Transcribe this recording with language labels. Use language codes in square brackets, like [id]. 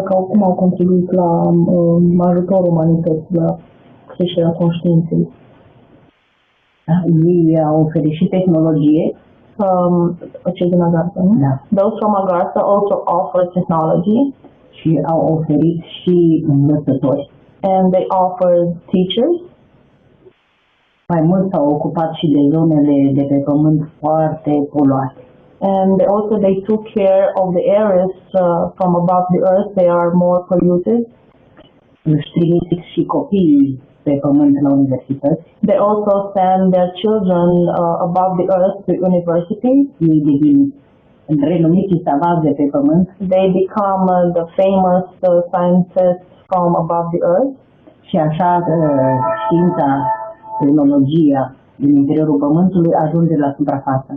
[ro] Cum au contribuit la ajutorul umanității, la creșterea conștiinței. Ei au oferit și tehnologie. Cei din Agartha, nu? Da. [en] Those from Agartha also offer technology. [ro] Și au oferit și învățători. [en] and they offered teachers. [ro] Mai mult s-au ocupat și de zonele de pe pământ foarte poluate. [en] And also they took care of the areas from above the earth, they are more polluted. [ro] Își trimit și copiii pe pământ la universități. [en] They also send their children above the earth to university. [ro] Ei devin renumiți savanți de pe pământ. [en] They become the famous scientists from above the earth. [ro] Și așa știința, tehnologia din interiorul pământului ajunge la suprafață.